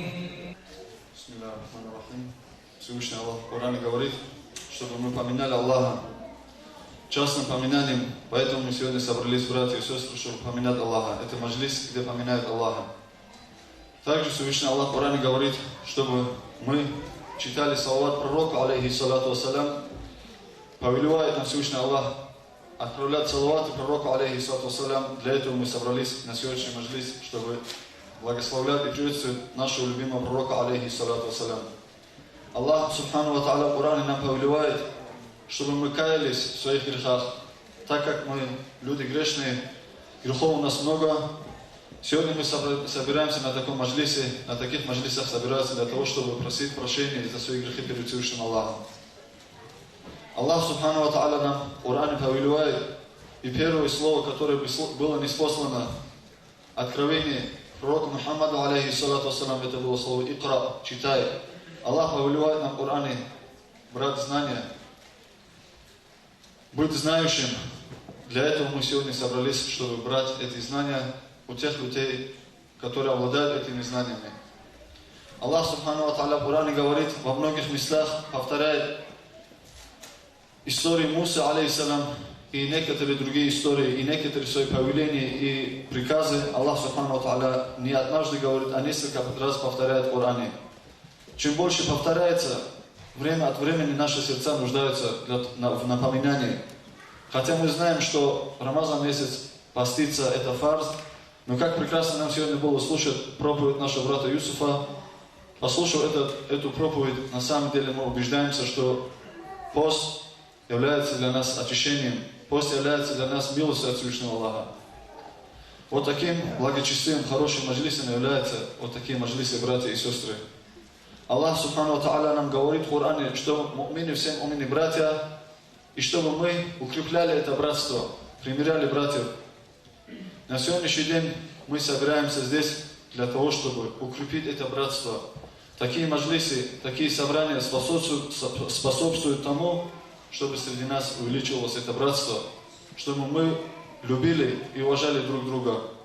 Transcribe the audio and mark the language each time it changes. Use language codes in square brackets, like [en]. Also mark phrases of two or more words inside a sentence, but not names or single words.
[ar] بسم الله الرحمن الرحيم. [ru] Всевышний Аллах в Коране говорит, чтобы мы поминали Аллаха частным поминанием, поэтому мы сегодня собрались, братья и сестры, чтобы поминать Аллаха. Это маджлис, где поминают Аллаха. Также Всевышний Аллах в Коране говорит, чтобы мы читали салават пророка, [ar] عليه الصلاة والسلام, [ru] повелевает нам Всевышний Аллах отправлять салаваты пророку, [ar] عليه الصلاة والسلام. [ru] Для этого мы собрались на сегодняшний маджлис, чтобы благословлять и приветствовать нашего любимого пророка, [ar] عليه الصلاة والسلام. الله، سبحانه وتعالى, [ru] в Коране нам повелевает, чтобы мы каялись в своих грехах, так как мы люди грешные, грехов у нас много. Сегодня мы собираемся на таком маджлисе, на таких маджлисах собираются для того, чтобы просить прощения за свои грехи перед Всевышним Аллахом. [ar] الله، سبحانه وتعالى, [ru] нам в Коране повелевает, и первое слово, которое было ниспослано, откровение пророку Мухаммаду, [ar] عليه الصلاة والسلام, [ru] это было слово «Икра», «читай». Аллах повелевает нам в Коране брать знания, быть знающим. Для этого мы сегодня собрались, чтобы брать эти знания у тех людей, которые обладают этими знаниями. [ar] الله، سبحانه وتعالى, [ru] в Коране говорит, во многих местах повторяет истории Мусы, алейхиссалам, и некоторые другие истории, и некоторые свои повеления и приказы. [ar] الله، سبحانه وتعالى, [ru] не однажды говорит, а несколько раз повторяет в Коране. Чем больше повторяется, время от времени наши сердца нуждаются в напоминании. Хотя мы знаем, что Рамазан месяц поститься это фарз, но как прекрасно нам сегодня было слушать проповедь нашего брата Юсуфа. Послушав эту проповедь, на самом деле мы убеждаемся, что пост является для нас очищением, пост является для нас милостью от Всевышнего Аллаха. Вот таким благочестивым, хорошим маджлисом являются вот такие маджлисы, братья и сестры. [ar] الله، سبحانه وتعالى, [ru] нам говорит в Коране, что мумины, все мумины братья, и чтобы мы укрепляли это братство, примиряли братьев. На сегодняшний день мы собираемся здесь для того, чтобы укрепить это братство. Такие маджлисы, такие собрания способствуют тому, чтобы среди нас увеличивалось это братство, чтобы мы любили и уважали друг друга.